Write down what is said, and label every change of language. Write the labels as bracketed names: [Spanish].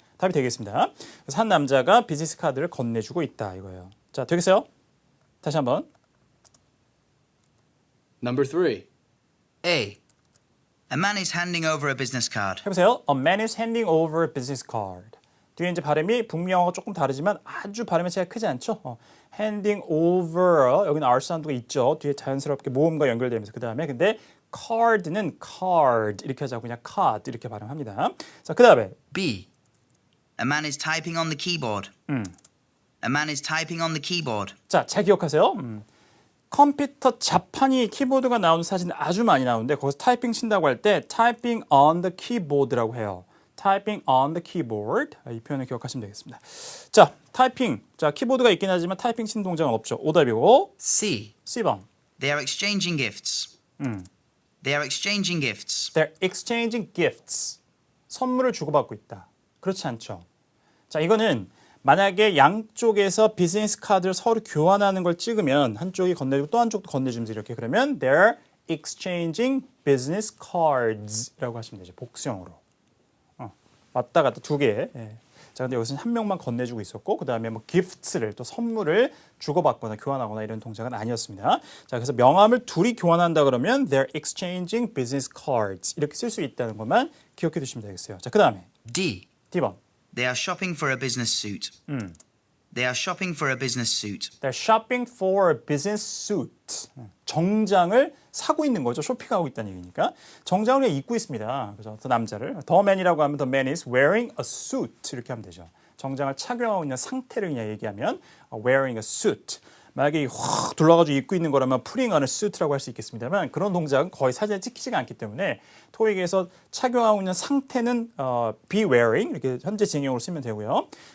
[Korean] 답이 되겠습니다. 그래서 한 남자가 비즈니스 카드를 건네주고 있다 이거예요. 자, 되겠어요? 다시 한번. [English] Number 3. A. A man is handing over a business card. [Korean] 해보세요. [English] A man is handing over a business card. [Korean] 뒤에 이제 발음이 북미영어가 조금 다르지만 아주 발음의 차이가 크지 않죠? handing over 여기는 R 사운드가 있죠. 뒤에 자연스럽게 모음과 연결되면서 그 다음에 근데 card는 card 이렇게 하자고 그냥 card 이렇게 발음합니다. 자, 그 다음에 [English] B. A man is typing on the keyboard. A man is typing on the keyboard. [Korean] 자, 잘 기억하세요. 컴퓨터 자판이 키보드가 나오는 사진 아주 많이 나오는데 거기서 타이핑 친다고 할 때 [English] typing on the keyboard [Korean] 라고 해요. [English] typing on the keyboard. [Korean] 이 표현을 기억하시면 되겠습니다. 자, 타이핑. 자, 키보드가 있긴 하지만 타이핑 치는 동작은 없죠. 오답이고 [English] C. [Korean] C번. [English] They are exchanging gifts. They are exchanging gifts. They're exchanging gifts. [Korean] 선물을 주고받고 있다. 그렇지 않죠. 자, 이거는 만약에 양쪽에서 비즈니스 카드를 서로 교환하는 걸 찍으면 한쪽이 건네주고 또 한쪽도 건네주면서 이렇게 그러면 [English] they're exchanging business cards [Korean] 라고 하시면 되죠. 복수형으로. 왔다 갔다 두 개. 예. 자, 근데 여기서는 한 명만 건네주고 있었고 그 다음에 뭐 gifts를 또 선물을 주고받거나 교환하거나 이런 동작은 아니었습니다. 자, 그래서 명함을 둘이 교환한다 그러면 [English] they're exchanging business cards [Korean] 이렇게 쓸 수 있다는 것만 기억해 두시면 되겠어요. 자, 그 다음에 [English] D. [Korean] D번. [English] They are shopping for a business suit. They are shopping for a business suit. They're shopping for a business suit. [Korean] 정장을 사고 있는 거죠. 쇼핑하고 있다는 얘기니까. 정장을 입고 있습니다. 그래서 그 남자를. [English] The man이라고 하면 the man is wearing a suit [Korean] 이렇게 하면 되죠. 정장을 착용하고 있는 상태를 그냥 얘기하면 wearing a suit. 만약에 확 둘러가지고 입고 있는 거라면 [English] putting on a suit [Korean] 라고 할 수 있겠습니다만 그런 동작은 거의 사진에 찍히지가 않기 때문에 토익에서 착용하고 있는 상태는 be wearing 이렇게 현재 진행형으로 쓰면 되고요.